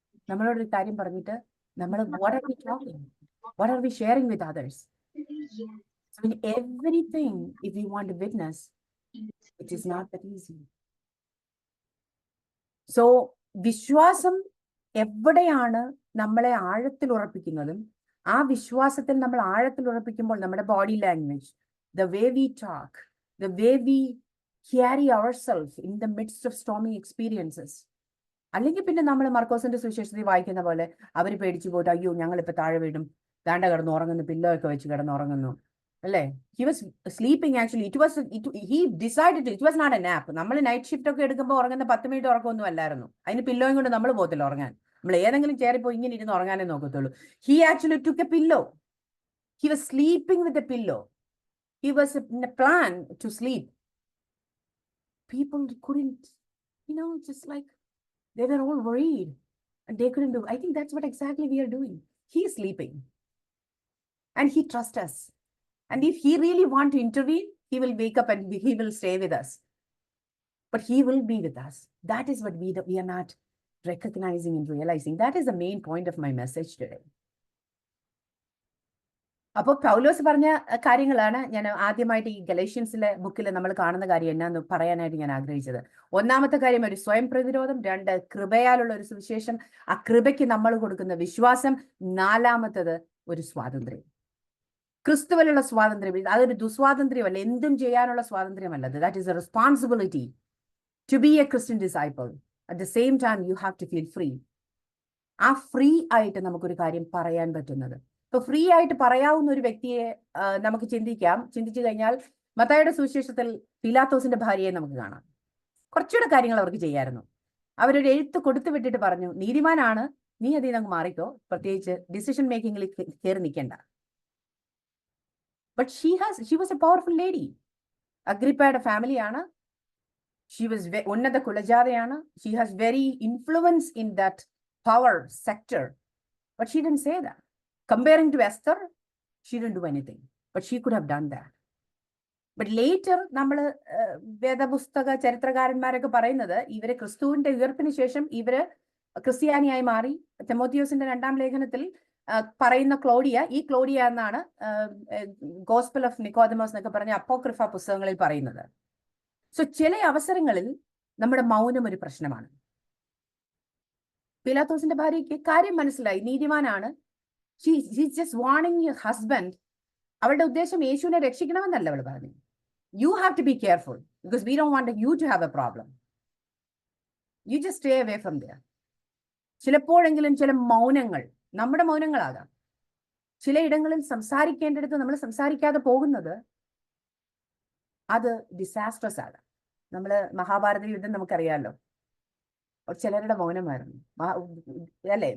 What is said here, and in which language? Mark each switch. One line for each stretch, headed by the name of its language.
Malayalam: നമ്മളോട് ഒരു കാര്യം പറഞ്ഞിട്ട്
English: what are we talking? What are we sharing with others? So in everything, if we want to witness, it is not that easy.
Malayalam: So വിശ്വാസം എവിടെയാണ് നമ്മളെ ആഴത്തിൽ ഉറപ്പിക്കുന്നതും, ആ വിശ്വാസത്തിൽ നമ്മൾ ആഴത്തിൽ ഉറപ്പിക്കുമ്പോൾ നമ്മുടെ body language,
English: the way we talk, the way we carry ourselves in the midst of stormy experiences.
Malayalam: അല്ലെങ്കിൽ പിന്നെ നമ്മൾ മർക്കോസിന്റെ സുവിശേഷത്തിൽ വായിക്കുന്ന പോലെ അവർ പേടിച്ചു പോയിട്ട്, അയ്യോ ഞങ്ങളിപ്പോൾ താഴെ വീടും, ദാണ്ട കിടന്ന് ഉറങ്ങുന്നു, പില്ലോ ഒക്കെ വെച്ച് കിടന്നുറങ്ങുന്നു, അല്ലേ?
English: He was sleeping actually. He decided it was not a nap.
Malayalam: നമ്മൾ നൈറ്റ് ഷിഫ്റ്റ് ഒക്കെ എടുക്കുമ്പോൾ ഉറങ്ങുന്ന 10 മിനിറ്റ് ഉറക്കമൊന്നും അല്ലായിരുന്നു. അതിന് പില്ലോയും കൊണ്ട് നമ്മൾ പോകത്തില്ല ഉറങ്ങാൻ. നമ്മൾ ഏതെങ്കിലും ചേരിപ്പോ ഇങ്ങനെ ഇരുന്ന് ഉറങ്ങാനേ നോക്കത്തുള്ളൂ.
English: He actually took a pillow. He was sleeping with a pillow. He was in a plan to sleep. People couldn't, just like they were all worried and they couldn't do. I think that's what exactly we are doing. He is sleeping. And he trusts us. And if he really want to intervene, he will wake up and he will stay with us. But he will be with us. That is what we are not recognizing and realizing. That is the main point of my message today.
Malayalam: അപ്പോൾ പൗലോസ് പറഞ്ഞ കാര്യങ്ങളാണ് ഞാൻ ആദ്യമായിട്ട് ഈ ഗലേഷ്യൻസിലെ ബുക്കിൽ നമ്മൾ കാണുന്ന കാര്യം എന്നാന്ന് പറയാനായിട്ട് ഞാൻ ആഗ്രഹിച്ചത്. ഒന്നാമത്തെ കാര്യം ഒരു സ്വയം പ്രതിരോധം, 2 കൃപയാലുള്ള ഒരു സുവിശേഷം, ആ കൃപയ്ക്ക് നമ്മൾ കൊടുക്കുന്ന വിശ്വാസം, 4മത്തത് ഒരു സ്വാതന്ത്ര്യം, ക്രിസ്തുവിലുള്ള സ്വാതന്ത്ര്യം. അതൊരു ദുസ്വാതന്ത്ര്യമല്ല, എന്തും ചെയ്യാനുള്ള സ്വാതന്ത്ര്യമല്ല.
English: That is a responsibility to be a Christian disciple. At the same time you have to feel free.
Malayalam: ആ ഫ്രീ ആയിട്ട് നമുക്കൊരു കാര്യം പറയാൻ പറ്റുന്നത്. ഇപ്പൊ ഫ്രീ ആയിട്ട് പറയാവുന്ന ഒരു വ്യക്തിയെ നമുക്ക് ചിന്തിച്ചു കഴിഞ്ഞാൽ മത്തായിയുടെ സുവിശേഷത്തിൽ പീലാത്തോസിന്റെ ഭാര്യയെ നമുക്ക് കാണാം. കുറച്ചുകൂടെ കാര്യങ്ങൾ അവർക്ക് ചെയ്യായിരുന്നു. അവരൊരു എഴുത്ത് കൊടുത്തു വിട്ടിട്ട് പറഞ്ഞു, നീതിമാനാണ്, നീ അതിൽ നിന്ന് മാറിക്കോ, പ്രത്യേകിച്ച് ഡിസിഷൻ മേക്കിങ്ങിൽ കയറി നിൽക്കണ്ട.
English: But she was a powerful lady.
Malayalam: അഗ്രിപ്പയുടെ ഫാമിലിയാണ്.
English: she was
Malayalam: ഉന്നത കുലജാതയാണ്.
English: She has very influence in that power sector. But she didn't say that. Comparing to Esther, she didn't do anything, but she could have done that. But later,
Malayalam: നമ്മൾ വേദപുസ്തക ചരിത്രകാരന്മാരൊക്കെ പറയുന്നത് ഇവരെ ക്രിസ്തുവിന്റെ ഉയർപ്പിന് ശേഷം ഇവര് ക്രിസ്ത്യാനിയായി മാറി. തിമോത്തിയോസിന്റെ 2-ാം ലേഖനത്തിൽ പറയുന്ന ക്ലോഡിയ, ഈ ക്ലോഡിയ എന്നാണ് ഗോസ്പൽ ഓഫ് നിക്കോദമോസ് എന്നൊക്കെ പറഞ്ഞ അപ്പോക്രിഫ പുസ്തകങ്ങളിൽ പറയുന്നത്. സോ ചില അവസരങ്ങളിൽ നമ്മുടെ മൗനം ഒരു പ്രശ്നമാണ്. പീലാത്തോസിന്റെ ഭാര്യയ്ക്ക് കാര്യം മനസ്സിലായി, നീതിമാനാണ്.
English: She's just warning your husband.
Malayalam: അവളുടെ ഉദ്ദേശം യേശുവിനെ രക്ഷിക്കണമെന്നല്ല അവൾ പറഞ്ഞു.
English: You have to be careful because we don't want you to have a problem. You just stay away from there.
Malayalam: ചിലപ്പോഴെങ്കിലും ചില മൗനങ്ങൾ നമ്മുടെ മൗനങ്ങളാകാം. ചിലയിടങ്ങളിൽ സംസാരിക്കേണ്ടിടത്ത് നമ്മൾ സംസാരിക്കാതെ പോകുന്നത് അത് ഡിസാസ്ട്രസ് ആകാം. നമ്മൾ മഹാഭാരത യുദ്ധം നമുക്കറിയാമല്ലോ, ചിലരുടെ മൗനമായിരുന്നു അല്ലെ.